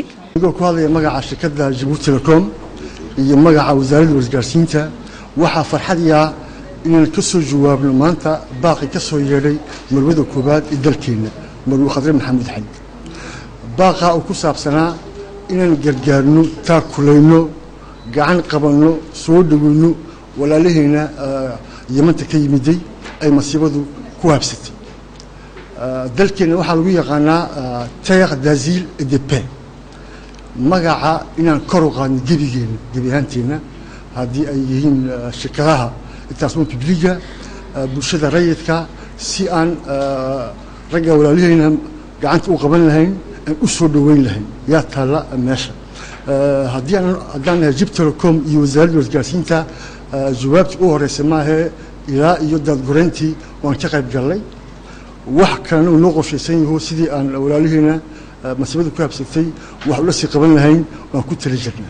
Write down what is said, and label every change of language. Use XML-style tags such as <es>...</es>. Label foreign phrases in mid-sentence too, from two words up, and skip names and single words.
<so>Igu ku hadlaya magaca shirkadda Jabuuti Telecom iyo magaca wasaaradda wargeysinta waxa farxadiya inaan ka soo jawaabno maanta baaqi ka soo yeedhay marwada koobaad ee dalkeena marwo Khadra Maxamuud Xayd. baaqa uu ku saabsanaa inaan gargaarno, taakulayno, gacan qabanno, soo dhaweyno walaalaheena Yemanta ka yimiday ay masiibadu ku habsatay. dalkeena waxaa lagu yaqaanaa</so> <fr>terre d'asile et de paix.</fr> <so>magaca inaan kor u qaadno gebi ahaanteena haddii ay yihiin shirkadaha intaasoo publiga bulshada rayidka si aan ragga walaalaheena gacanta u qaban lahayn u soo dhaweyn lahayn yaa taalla meesha haddaan nahay Jib Telecom iyo wasaaradda isgaarsiinta jawaabtii u horeysay maahe ilaa iyo daadgureyntii waan ka qayb galnay wax kalena uu noo qorshaysan yaho sidii aan walaalihiina mas'uuliyadda ku habsatay wax ula sii qaban lahayn waan ku tali jirnay</so>